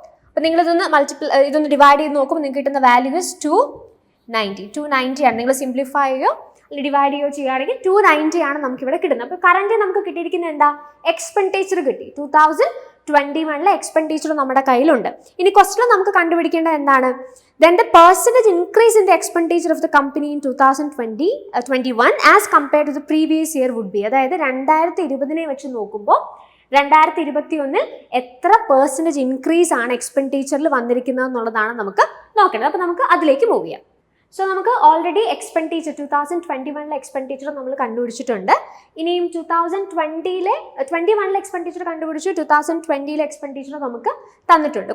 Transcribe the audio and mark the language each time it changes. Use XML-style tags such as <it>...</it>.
<ml>അപ്പോൾ ഇതൊന്ന് ഡിവൈഡ് ചെയ്ത് നോക്കുമ്പോൾ നിങ്ങൾക്ക് കിട്ടുന്ന വാല്യൂ ഇസ് 290 ആണ്. നിങ്ങൾ സിംപ്ലിഫൈ ചെയ്യുകയോ അല്ലെങ്കിൽ ഡിവൈഡ് ചെയ്യുകയോ ചെയ്യുകയാണെങ്കിൽ 290 ആണ് നമുക്കിവിടെ കിട്ടുന്നത്. അപ്പോൾ കറന്റ് നമുക്ക് കിട്ടിയിരിക്കുന്നത് എന്താ? എക്സ്പെൻഡിച്ചർ കിട്ടി. 2021 എക്സ്പെൻഡിച്ചർ നമ്മുടെ കയ്യിലുണ്ട്. ഇനി ക്വസ്റ്റ്യൻ നമുക്ക് കണ്ടുപിടിക്കേണ്ടത് എന്താണ്?</ml> <en>Then the percentage increase in the expenditure of the company in 2021 as compared to the previous year would be.</en> <ml>അതായത് 2020 വെച്ച് നോക്കുമ്പോൾ 2021 എത്ര പെർസെൻറ്റേജ് ഇൻക്രീസ് ആണ് എക്സ്പെൻഡിച്ചറിൽ വന്നിരിക്കുന്നത് എന്നുള്ളതാണ് നമുക്ക് നോക്കേണ്ടത്. അപ്പോൾ നമുക്ക് അതിലേക്ക് മൂവ് ചെയ്യാം. സോ നമുക്ക് ഓൾറെഡി എക്സ്പെൻഡിച്ചർ 2021 എക്സ്പെൻഡിച്ചർ നമ്മൾ കണ്ടുപിടിച്ചിട്ടുണ്ട്. ഇനിയും 2021 എക്സ്പെൻഡിച്ചർ കണ്ടുപിടിച്ചു, 2020 എക്സ്പെൻഡിച്ചർ നമുക്ക് തന്നിട്ടുണ്ട്.</ml>